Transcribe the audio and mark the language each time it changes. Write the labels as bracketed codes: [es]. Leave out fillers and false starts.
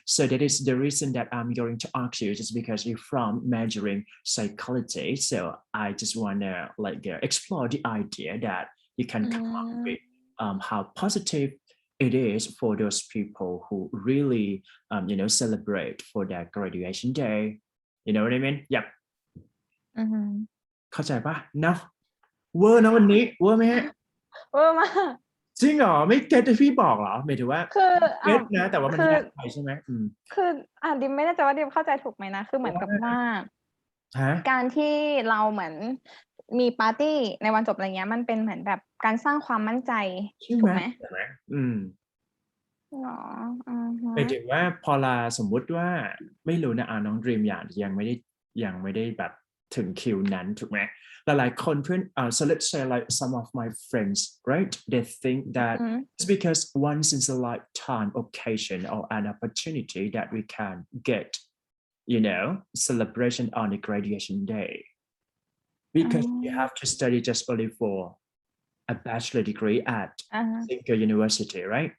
[en] So that is the reason that I'm going to ask you, just because you're from majoring psychology. So I just want to explore the idea that you can come up with how positive it is for those people who really celebrate for their graduation day. You know what I mean? Yep. [th] เข้าใจปะเนาะเวอร์นะวันนี้เวอร์ไหมฮะ เวอร์มาก จริงเหรอไม่เก็ตที่พี่บอกเหรอหมายถึงว่า คือ เก็ตนะแต่ว่ามัน คือย ากไปใช่ไหม คือดิมไม่แน่ใจว่าดิมเข้าใจถูกไหมนะคือเหมือนกับว่า ฮะ การที่เราเหมือนมีปาร์ตี้ในวันจบอะไรเงี้ยมันเป็นเหมือนแบบการสร้างความมั่นใจ ใช่ ถู ไหม กไหม ใช่ไหม หรอ หมายถึงว่าพอลาสมมุติว่าไม่รู้นะน้องดรีมยังไม่ได้แบบถึงคิวนั้นถูกไหมหลายๆคนเพื่อน [en] so let's say like some of my friends right they think that it's because once in a lifetime occasion or an opportunity that we can get celebration on the graduation day because you have to study just only for a bachelor degree at single university, right?